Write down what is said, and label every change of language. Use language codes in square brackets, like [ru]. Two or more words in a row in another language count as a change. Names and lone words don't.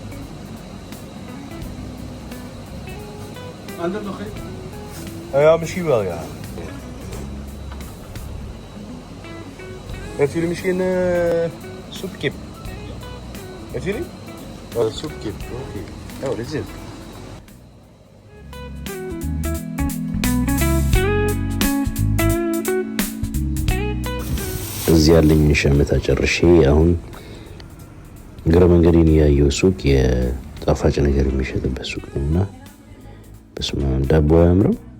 [nl] Ander nog één? Ja, misschien wel, ja. Heeft jullie misschien soepkip? Heeft jullie? Oh, soepkip. Oké. Oh, dit is het. [am] እዚህ ያለኝ ሸመታ ጨርሼ አሁን እግረ መንገዴን ያየው ሱቅ የጣፋጭ ነገር የሚሸጥበት ሱቅ ነውና በስመ አብ ዳቦ ያምረው